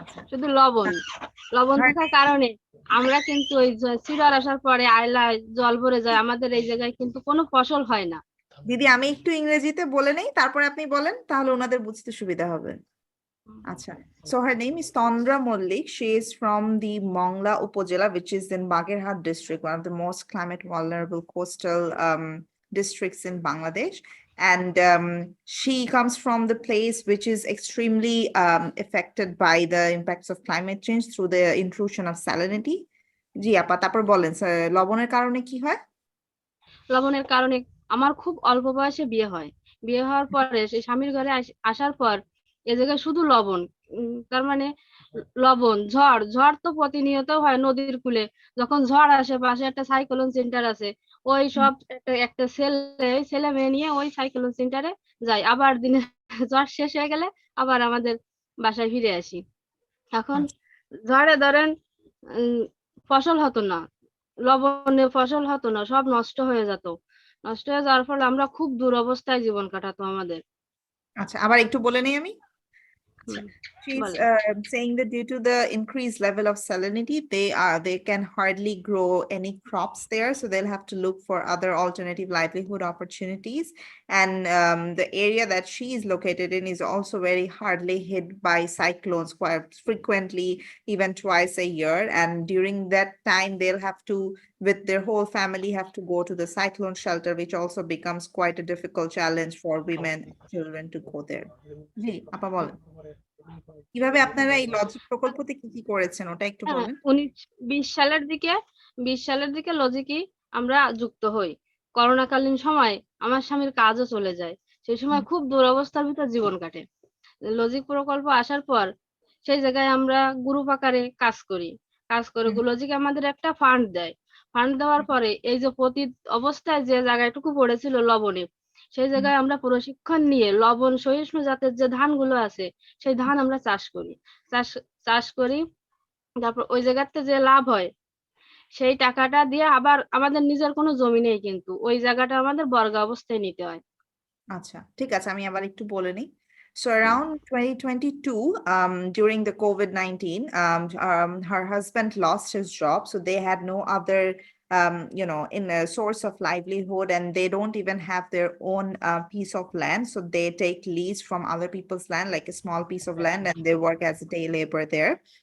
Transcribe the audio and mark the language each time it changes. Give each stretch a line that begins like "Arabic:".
Bangla: শুধু লবণ থাকার কারণে আমরা কিন্তু ওই সিডার আসার পরে আয়লায় জল ভরে যায়, আমাদের এই জায়গায় কিন্তু কোনো ফসল হয় না। দিদি আমি একটু ইংরেজিতে বলে নেই, তারপরে আপনি বলেন, তাহলে ওনাদের বুঝতে সুবিধা হবে। Acha.
English: So her name is Tandra Mollik. She is from the Mongla Upazila, which is in Bagherhat district, one of the most climate vulnerable coastal districts in Bangladesh. And she comes from the place which is extremely affected by the impacts of climate change through the intrusion of salinity.
Bangla: জি আপা, তারপর বলেন লবণের কারণে কি হয়? লবণের কারণে আমার খুব অল্প বয়সে বিয়ে হয়। বিয়ে হওয়ার পরে সেই স্বামীর ঘরে আসার পর এ জায়গায় শুধু লবণ, তার মানে লবণ, ঝড় তো প্রতিনিয়ত হয় নদীর কূলে। যখন ঝড় আসে, পাশে একটা সাইক্লোন সেন্টার আছে, ওই সব একটা ছেলে মেয়ে নিয়ে ওই সাইক্লোন সেন্টারে যায়। আবার দিনে ঝড় শেষ হয়ে গেলে আবার আমাদের বাসায় ফিরে আসি। এখন ঝড়ে ধরেন ফসল হতো না, লবণে ফসল হতো না, সব নষ্ট হয়ে যেত। নষ্ট হয়ে যাওয়ার ফলে আমরা খুব দুরবস্থায় জীবন কাটাতো আমাদের। আচ্ছা, আবার একটু বলে নেই আমি।
English: She's saying that due to the increased level of salinity, they can hardly grow any crops there, so they'll have to look for other alternative livelihood opportunities. And the area that she is located in is also very hardly hit by cyclones quite frequently, even twice a year. And during that time, they'll have to, with their whole family, have to go to the cyclone shelter, which also becomes quite a difficult challenge for women and children to go there.
Bangla: জি আপা বলেন, কিভাবে আপনারা এই logic প্রকল্পতে কি করেছেন ওটা একটু বলেন। 20 সালের দিকে লজিকই আমরা যুক্ত হই। করোনাকালীন সময় আমার স্বামীর কাজও চলে যায়, সেই সময় খুব দুরবস্থার ভিতর জীবন কাটে। লজিক প্রকল্প আসার পর সেই জায়গায় আমরা গ্রুপ আকারে কাজ করি। কাজ করে লজিকে আমাদের একটা ফান্ড দেয়। ফান্ড দেওয়ার পরে এই যে প্রতি অবস্থায় যে জায়গাটুকু পড়েছিল লবণে, সেই জায়গায় আমরা প্রশিক্ষণ নিয়ে লবণ সহিষ্ণু জাতের যে ধানগুলো আছে সেই ধান আমরা চাষ করি। চাষ করি, তারপর ওই জায়গাতে যে লাভ হয় সেই টাকাটা দিয়ে আবার আমাদের নিজের কোনো জমি নেই, কিন্তু ওই জায়গাটা আমাদের বর্গা অবস্থায় নিতে হয়। আচ্ছা, ঠিক আছে, আমি আবার একটু বলে নিই।
English: So around 2022, during the COVID-19, her husband lost his job, so they had no other, in a source of livelihood, and they don't even have their own piece of land. So they take lease from other people's land, like a small piece of land, and they work as a day labor there.